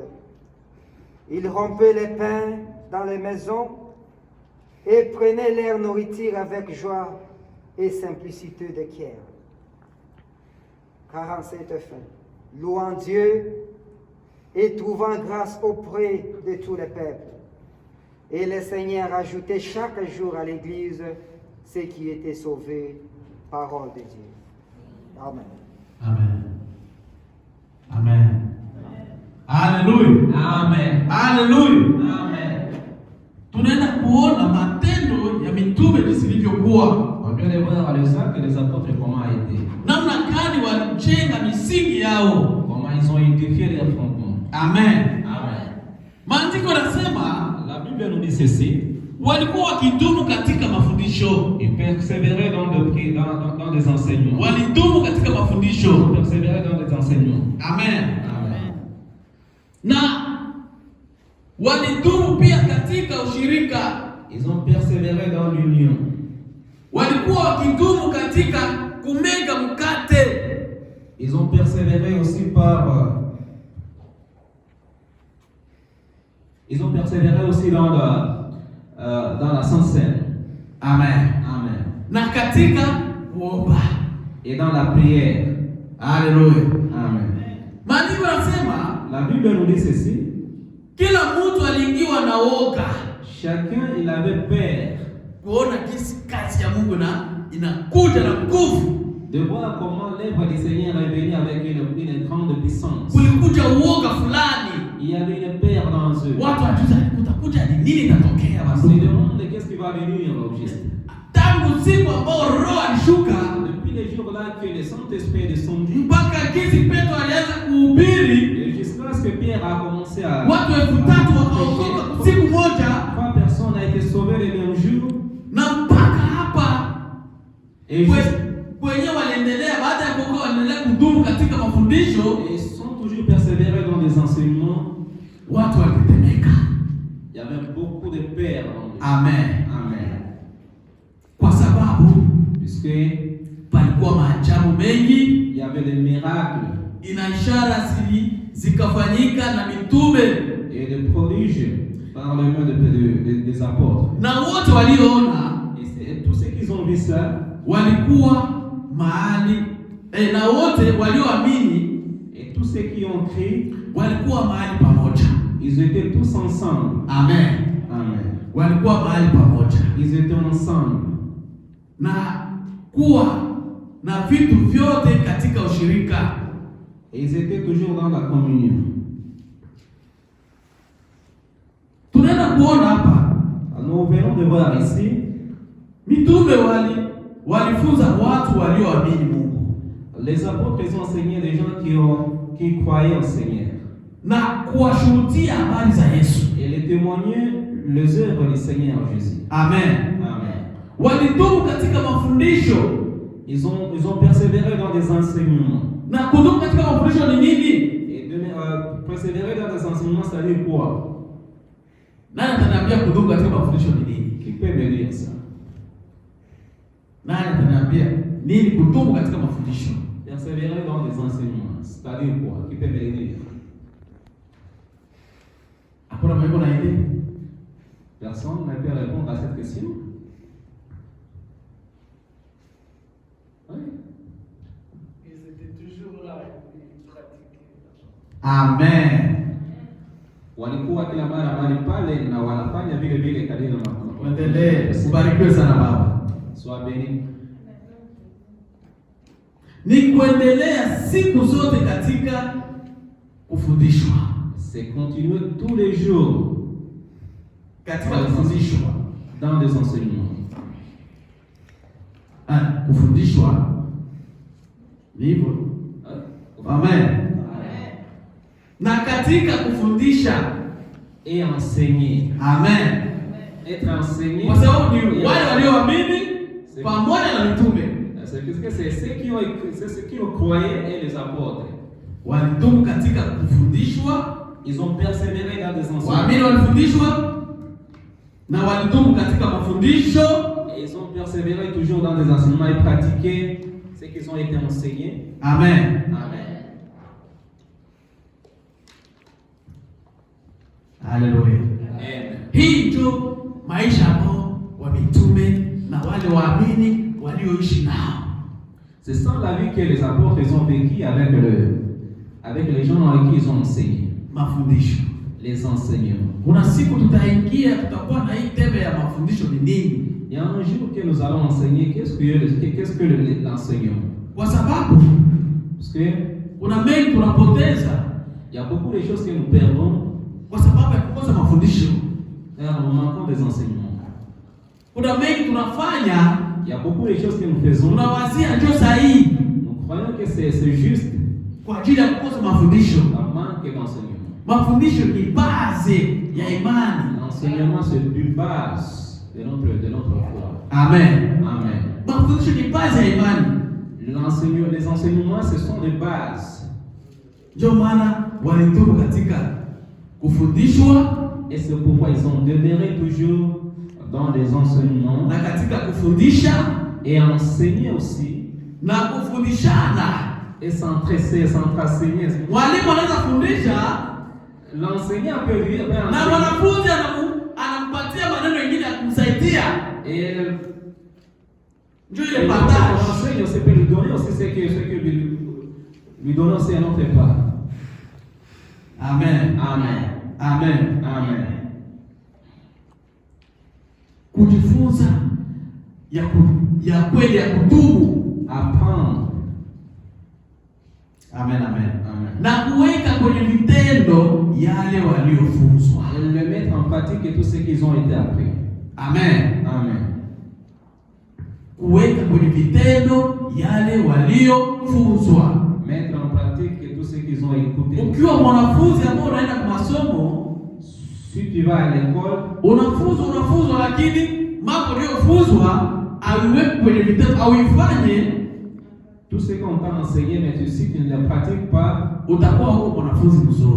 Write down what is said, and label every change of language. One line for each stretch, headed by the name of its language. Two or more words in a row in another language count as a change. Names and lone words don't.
French: Ils rompaient les pains dans les maisons et prenaient leur nourriture avec joie et simplicité de cœur. 47 fin. Louant Dieu et trouvant grâce auprès de tous les peuples. Et le Seigneur ajoutait chaque jour à l'Église ceux qui étaient sauvés, parole de Dieu. Amen. Amen. Amen. Haleluya. Amen. Haleluya. Amen.
Swahili: Tunaenda kuona matendo ya mitume jinsi ilivyokuwa.
French: On vient de voir les actes des apôtres comment a été.
Swahili: Namna gani walijenga misingi yao.
French: Comment ils ont édifié les fondements. Amen. Amen.
Swahili: Maandiko yanasema
French: La Bible nous dit ceci.
Swahili: walikuwa wakidumu katika mafundisho.
French: Ils persévéraient dans des enseignements.
Swahili: Walidumu katika
French: Ils
Swahili: mafundisho.
French: persévéraient dans des enseignements. Amen. Amen.
Swahili: Na walidumu pia katika ushirika.
French: Ils ont persévéré dans l'union.
Swahili: Walikuwa wakidumu katika kumega mkate.
French: Ils ont persévéré aussi ils ont persévéré aussi dans la Sainte Seine. Amen. Amen.
Swahili: Na katika kuomba.
French: Et dans la prière. Haleluya. Amen.
Swahili: Maandiko yanasema
French: La Bible nous dit ceci.
Swahili: kila mtu aliingiwa na woga.
French: Chacun il avait peur
Swahili: Kuona jinsi kazi ya Mungu inakuja na nguvu.
French: de voir comment l'œuvre du Seigneur est venue avec une grande puissance.
Swahili: Kulikuja uoga fulani.
French: Il y avait une peur dans eux.
Swahili: Watu wajuza kutakuja ni nini itatokea
French: On se
Swahili: basi.
French: demande qu'est-ce qui va venir au juste.
Swahili: Tangu siku ambao Roho alishuka
French: Depuis les jours-là que le Saint-Esprit est descendu,
Swahili: mpaka jinsi Petro alianza kuhubiri,
French: et jusqu'à ce que Pierre a commencé à
Swahili: watu 3,000 wakaokoka siku moja,
French: 3 personnes ont été sauvées le même jour.
Swahili: na mpaka hapa
French: Et
Swahili: wenyewe waliendelea, baada ya kuokoka waliendelea kudumu katika mafundisho.
French: ils sont toujours persévérés dans des enseignements.
Swahili: Watu walitetemeka.
French: Il y avait beaucoup de peur dans eux. Amen. Amen.
Swahili: Kwa sababu
French: Puisque
Swahili: palikuwa maajabu mengi,
French: il y avait des miracles
Swahili: ina ishara zikafanyika na mitume,
French: et des prodiges par les mains des apôtres.
Swahili: na wote walioona
French: Et tous ceux qui ont vu ça
Swahili: walikuwa mahali na wote walioamini
French: et tous ceux qui ont cru,
Swahili: walikuwa mahali pamoja.
French: ils étaient tous ensemble. Amen. Amen.
Swahili: Walikuwa mahali pamoja.
French: Ils étaient ensemble.
Swahili: Na kuwa na vitu vyote katika ushirika.
French: Et ils étaient toujours dans la communion.
Swahili: Tunaenda kuona hapa,
French: nous venons de voir ici,
Swahili: mitume walifunza watu walioamini Mungu.
French: Les apôtres les ont enseigné des gens qui croyaient au Seigneur.
Swahili: Na kuwashuhudia habari za Yesu.
French: Et les témoigner les œuvres du Seigneur Jésus. Amen. Amen.
Swahili: Walidumu katika mafundisho.
French: Ils ont persévéré dans des enseignements.
Swahili: Na kudumu katika mafundisho ni nini?
French: Et persévérer dans des enseignements, ça veut dire quoi?
Swahili: Nani ataniambia kudumu katika mafundisho ni nini?
French: Qui peut me dire ça?
Swahili: Nani ataniambia nini kudumu katika mafundisho?
French: Persévérer dans des enseignements, c'est-à-dire quoi? Qui peut me le dire?
Swahili: Hakuna mwenye na idea?
French: Personne ne peut répondre à cette question. Oui. Ils étaient toujours là et ils pratiquaient. Amen.
Swahili: Walikuwa kila mara mahali pale na wanafanya vile vile kadiri na mafundisho. Endelee. Ubarikiwe sana baba.
French: Sois béni.
Swahili: Ni kuendelea siku zote katika kufundishwa.
French: C'est continuer tous les jours
Swahili: Katika kufundishwa.
French: dans des enseignements.
Swahili: Kufundishwa ni hivyo. Amen. Na katika kufundisha
French: Et enseigner. Amen. Être enseigné.
Swahili: Kwa sababu ni wale walioamini pamoja na mitume.
French: C'est ceux qui ont croyé et les apôtres.
Swahili: Walidumu katika kufundishwa.
French: Ils ont persévéré dans des enseignements.
Swahili: Waamini walifundishwa na walidumu katika mafundisho.
French: Et ils ont persévéré toujours dans des enseignements et pratiqué ce qu'ils ont été enseignés. Amen. Amen. Haleluya. Amen.
Swahili: Hii ndio maisha ambao wa mitume na wale waamini walioishi nao.
French: C'est ça la vie que les apôtres ils ont vécu avec les gens avec qui ils ont enseigné.
Swahili: Mafundisho.
French: Les enseignements.
Swahili: Kuna siku tutaingia tutakuwa na hii teme ya mafundisho ni nini?
French: Il y a un jour que nous allons enseigner qu'est-ce que l'enseignement.
Swahili: Kwa sababu
French: Parce que
Swahili: kuna mengi tunapoteza.
French: il y a beaucoup de choses que nous perdons
Swahili: Kwa sababu ya kukosa mafundisho.
French: car nous manquons des enseignements.
Swahili: Kuna mengi tunafanya,
French: Il y a beaucoup de choses que nous faisons.
Swahili: tunawazia ndio sahihi
French: Nous croyons que c'est juste
Swahili: kwa ajili ya kukosa mafundisho.
French: par manque d'enseignement.
Swahili: Mafundisho ni base ya imani.
French: L'enseignement c'est une base de notre foi. Amen. Amen.
Swahili: Mafundisho ni base ya imani.
French: Les enseignements ce sont des bases.
Swahili: Ndio maana walidumu katika kufundishwa
French: Et c'est pourquoi ils ont demeuré toujours dans les enseignements
Swahili: na katika kufundisha
French: et enseigner aussi
Swahili: na kufundishana.
French: et s'entraîner.
Swahili: Mwalimu anaweza fundisha
French: L'enseignant peut vivre
Swahili: na mwanafunzi anampatia maneno mengine ya kumsaidia.
French: et
Swahili: Ndio ile partage.
French: l'enseignant aussi peut lui donner aussi ce que lui donner aussi un autre part. Amen. Amen. Amen. Amen.
Swahili: Kujifunza ya kweli ya kudumu.
French: Apprendre. Amen, amen. Amen.
Swahili: Na kuweka kwenye vitendo yale waliofunzwa.
French: Et le mettre en pratique tout ce qu'ils ont été appris. Amen. Amen.
Swahili: Kuweka kwenye vitendo yale waliofunzwa.
French: Mettre en pratique tout ce qu'ils ont écouté.
Swahili: Ukiwa mwanafunzi ambao unaenda kwa masomo,
French: Si tu vas à l'école,
Swahili: unafunzwa lakini mambo uliyofunzwa aliweke kwenye vitendo au ifanye,
French: tout ce qu'on t'a enseigné, mais si tu ne le pratiques pas,
Swahili: utakuwa huko mwanafunzi mzuri.